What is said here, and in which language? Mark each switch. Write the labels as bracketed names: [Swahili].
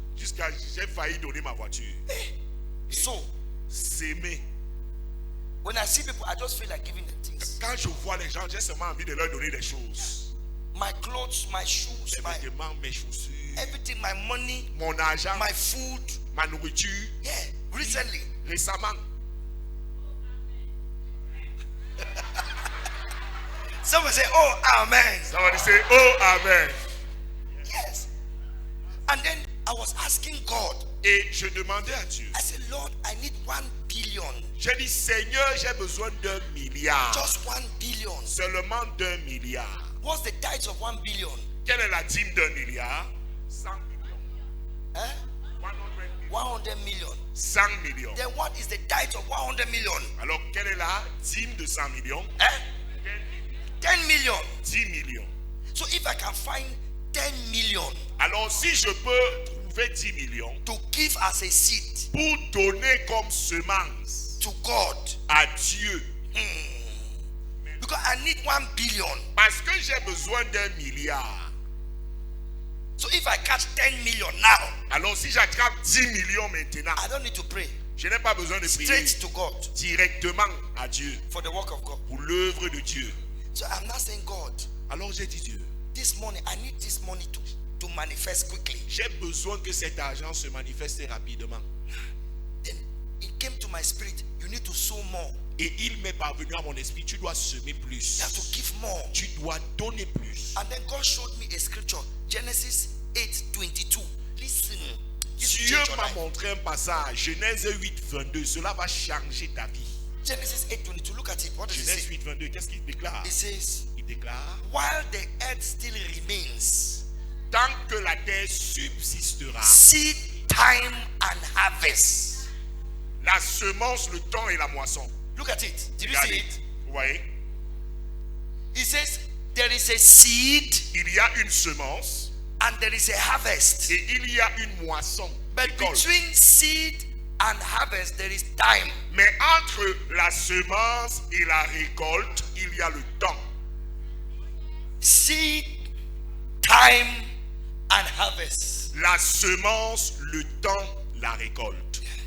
[French] jusqu'à j'ai failli donner ma voiture. [English] So [French] S'aimer. [English] when I see people, I just feel like giving them things. [French] Quand je vois les gens, j'ai seulement envie de leur donner des choses. [English] My clothes, my shoes, [French] Mes vêtements, mes chaussures, [English] everything, my money, [French] mon argent, [English] my food. [French] ma nourriture. [English] Yeah, recently. [French] Récemment, [English] Someone say, oh, amen. somebody say, oh, amen. Yes. And then I was asking God, [French] Et je demandais à Dieu, [English] I said, Lord, I need 1 billion. [French] j'ai dit, Seigneur, j'ai besoin d'1 milliard. [English] Just 1 billion. [French] Seulement d'1 milliard. [English] What's the tithe of 1 billion? [French] Quelle est la dîme d'1 milliard? 100 millions. [English] Eh? 100 million. [French] 100 millions. [English] Then what is the tithe of 100 million? [French] Alors, quelle est la dîme de 100 millions? [English] Eh? 10 million. [French] 10 millions. [English] So if I can find 10 million [French] Alors, si je peux trouver 10 millions [English] to give as a seed [French] pour donner comme semence [English] to God, [French] à Dieu, [English] because I need 1 billion. [French] parce que j'ai besoin d'1 milliard. [English] So if I catch 10 million now, [French] Alors, si j'attrape 10 millions maintenant, [English] I don't need to pray. [French] je n'ai pas besoin de prier [English] Straight to God [French] directement à Dieu [English] for the work of God. [French] pour l'œuvre de Dieu. [English] So I'm not saying, God, [French] Alors, j'ai dit Dieu, [English] this money, I need this money to manifest quickly. [French] j'ai besoin que cet argent se manifeste rapidement. [English] Then it came to my spirit, you need to sow more. [French] Et il m'est parvenu à mon esprit, tu dois semer plus. [English] You have to give more. [French] Tu dois donner plus. [English] And then God showed me a scripture, Genesis 8:22. Listen. This will [French] Dieu [English] change your [French] m'a [English] life. [French] montré un passage, Genèse 8, 22. Cela va changer ta vie. [English] Genesis 8:22. Look at it. What does it [French] Genèse [English] say? [French] 8, 22. Qu'est-ce qu'il déclare? [English] It says, [French] Il déclare, [English] while the earth still remains, [French] tant que la terre subsistera, [English] seed time and harvest. [French] la semence, le temps et la moisson. [English] Look at it. Did you [French] Regardez. [English] see it? [French] Vous voyez? [English] It says there is a seed [French] Il y a une semence [English] and there is a harvest. [French] et il y a une moisson. [English] But [French] récolte. [English] between seed and harvest, there is time. [French] Mais entre la semence et la récolte, il y a le temps. [English] Seed, time, and harvest. [French] La semence, le temps, la récolte.